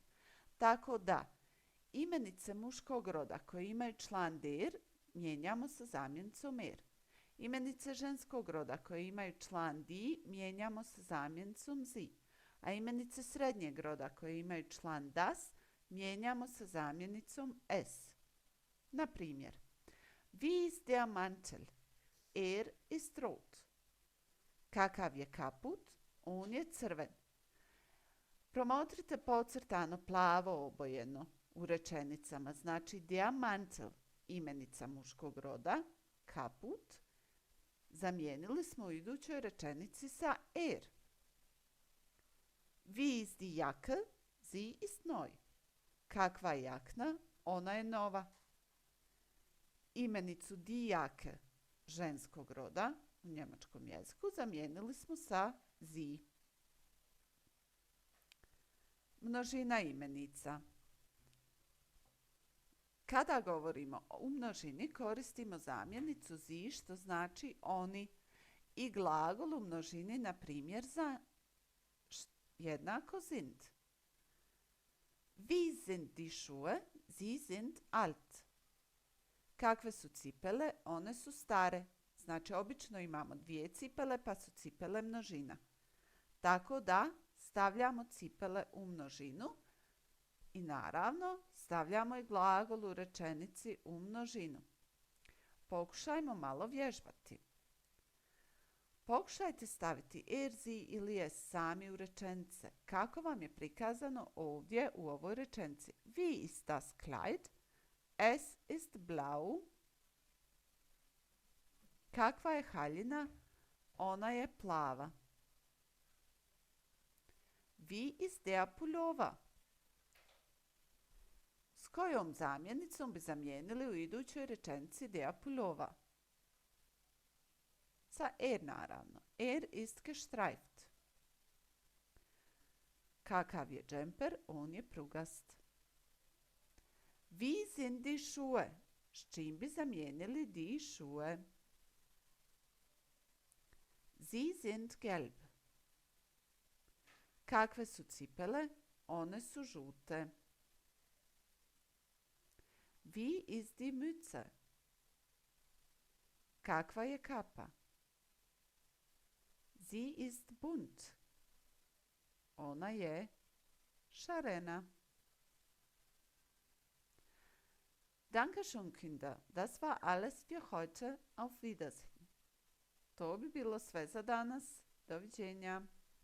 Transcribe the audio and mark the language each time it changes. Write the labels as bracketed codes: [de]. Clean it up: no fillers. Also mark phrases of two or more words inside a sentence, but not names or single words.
[hr] Tako da, imenice muškog roda koje imaju član der mijenjamo sa zamjenicom er. Imenice ženskog roda koje imaju član die mijenjamo sa zamjenicom sie, a imenice srednjeg roda koje imaju član das mijenjamo sa zamjenicom es. Na primjer, [de] wie ist der Mantel? Er ist rot. [hr] Kakav je kaput? On je crven. Promotrite podcrtano plavo obojeno u rečenicama, znači [de] der Mantel, [hr] imenica muškog roda, kaput, zamijenili smo u idućoj rečenici sa er. [de] Wie ist die Jacke? Sie ist neu. [hr] Kakva je jakna? Ona je nova. Imenicu [de] die Jacke [hr] ženskog roda u njemačkom jeziku zamijenili smo sa sie. Množina imenica. Kada govorimo o množini koristimo zamjenicu sie što znači oni i glagol u množini na primjer za jednako sind. [de] Wie sind die Schuhe? Sie sind alt. [hr] Kakve su cipele? One su stare. Znači, obično imamo dvije cipele, pa su cipele množina. Tako da stavljamo cipele u množinu i naravno stavljamo i glagol u rečenici u množinu. Pokušajmo malo vježbati. Pokušajte staviti er, sie ili es sami u rečenice. Kako vam je prikazano ovdje u ovoj rečenici? [de] Wie ist das Kleid? Es ist blau. [hr] Kakva je haljina? Ona je plava. [de] Wie ist der Pullover? [hr] S kojom zamjenicom bi zamijenili u idućoj rečenici [de] der Pullover? [hr] Sa er naravno. [de] Er ist gestreift. [hr] Kakav je džemper? On je prugast. [de] Wie sind die Schuhe? [hr] S čim bi zamijenili [de] die Schuhe? Sie sind gelb. [hr] Kakve su cipele? One su žute. [de] Wie ist die Mütze? [hr] Kakva je kapa? [de] Sie ist bunt. [hr] Ona je šarena. [de] Danke schön, Kinder. Das war alles für heute. Auf Wiedersehen. [hr] To bi bilo sve za danas. Doviđenja.